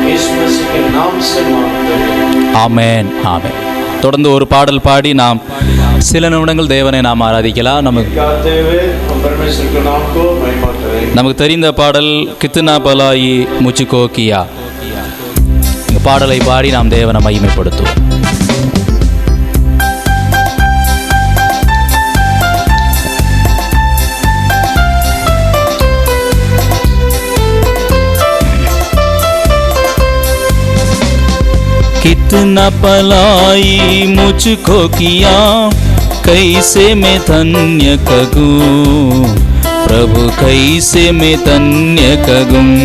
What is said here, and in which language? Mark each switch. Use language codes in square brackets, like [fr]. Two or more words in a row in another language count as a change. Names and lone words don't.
[ta] ஆமென், ஆமென். தொடர்ந்து ஒரு பாடல் பாடி நாம் சில நிமிடங்கள் தேவனை நாம் ஆராதிக்கலாம். நமக்கு தெரிந்த பாடல் [hi] कितना भलाई मुझको किया. [ta] பாடலை பாடி நாம் தேவனை மகிமைப்படுத்துவோம். [hi] कितना पलाई मुझको किया, कैसे मैं धन्य करूं प्रभु, कैसे मैं धन्य करूं.